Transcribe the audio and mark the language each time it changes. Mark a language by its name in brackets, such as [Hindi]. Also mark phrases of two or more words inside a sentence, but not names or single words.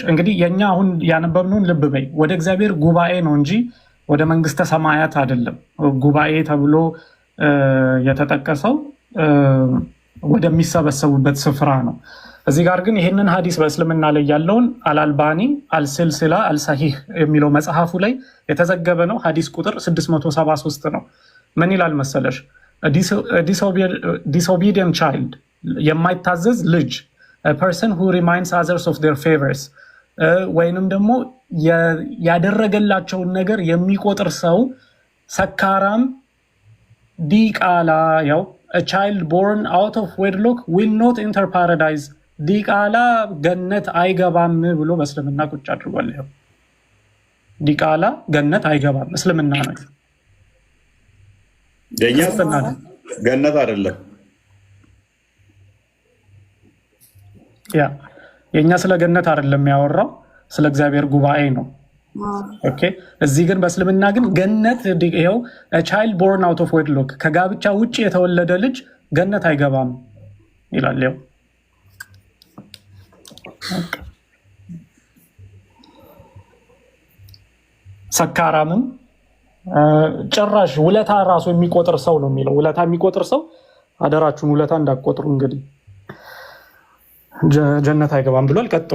[Amharic] እንግዲህ የኛ አሁን ያነበብነውን ልብ በይ። ወደ እግዚአብሔር ጉባኤ ነው እንጂ ወደ መንግስተ ሰማያት አይደለም። ጉባኤ ተብሎ የተጠቀሰው ወደሚሰበሰቡበት ስፍራ ነው። እዚህ ጋር ግን ይህንን ሀዲስ በእስልምና ላይ ያለውን አልአልባኒ አልሲልሲላ አልሳሂህ የሚለው መጽሐፉ ላይ የተዘገበ ነው። ሀዲስ ቁጥር 673 ነው። ምን ይላል መሰለሽ? [English] disobedient child [Amharic] የማይታዘዝ ልጅ [English] a person who reminds others of their favors [Amharic] ወይንም ደግሞ ያደረገላቸውን ነገር የሚቆጥር ሰው ሰካራም ዲቃላ ያው [English] a child born out of wedlock will not enter paradise [Amharic] ዲቃላ ገነት አይገባም ብሎ በእስልምና ቁጭ አድርጓል። ይሄው ዲቃላ ገነት አይገባም እስልምና ነው። ገነት አይደለም ያ የኛ ስለ ገነት አይደለም ያወራው ስለ እግዚአብሔር ጉባኤ ነው። ኦኬ እዚህ ግን በእስልምና ግን ገነት ይሄው [English] a child born out of wedlock [Amharic] ከጋብቻ ውጪ የተወለደ ልጅ ገነት አይገባም ይላል። ይሄው ሰካራምን ጭራሽ ውለታ ራሱ የሚቆጥር ሰው ነው የሚለው። ውለታ የሚቆጥር ሰው አደራችሁን ውለታ እንዳትቆጥሩ እንግዲህ ጀነት አይገባም ብሏል። ቀጥሉ